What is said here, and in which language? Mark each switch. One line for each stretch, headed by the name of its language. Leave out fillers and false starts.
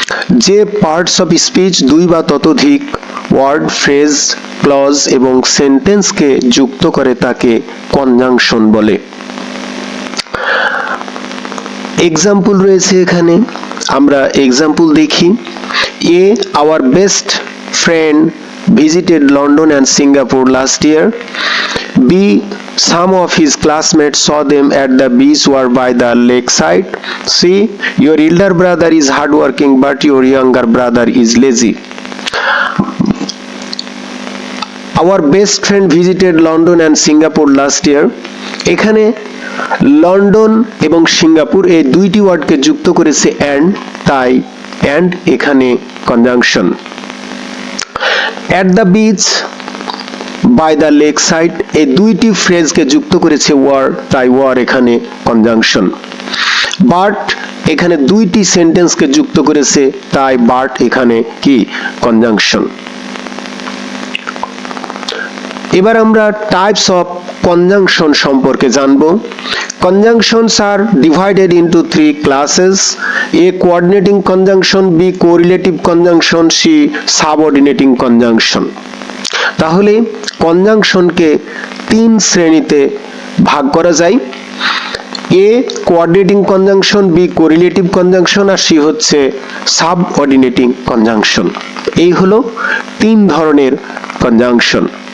Bangla: যে parts of speech দুই বা ততোধিক ওয়ার্ড, ফ্রেজ, ক্লজ এবং সেন্টেন্সকে যুক্ত করে তাকে কনজাংশন বলে। এক্সাম্পল রয়েছে এখানে, আমরা এক্সাম্পল দেখি।
English: A, our best friend visited London and Singapore last year. B, some of his classmates saw them at the beach or by the lakeside. C, your elder brother is hardworking but your younger brother is lazy. Our best friend visited London and Singapore last year.
Bangla: এখানে London এবং Singapore এই দুইটি ওয়ার্ডকে যুক্ত করেছে and, তাই and এখানে conjunction. At the beach, by the lake side এই দুইটি ফ্রেজকে যুক্ত করেছে ওয়ার, তাই ওয়ার এখানে কনজাংশন। বাট এখানে দুইটি সেন্টেন্সকে যুক্ত করেছে, তাই বাট এখানে কি কনজাংশন। এবার আমরা টাইপস অফ কনজাংশন সম্পর্কে জানব।
English: Conjunctions are divided into three classes: A, coordinating conjunction; B, correlative conjunction; C, subordinating conjunction.
Bangla: তাহলে কনজাংশনকে তিন শ্রেণীতে ভাগ করা যায়।
English: A, coordinating conjunction; B, correlative conjunction;
Bangla: আর C হচ্ছে
English: subordinating conjunction।
Bangla: এই হলো তিন ধরনের কনজাংশন।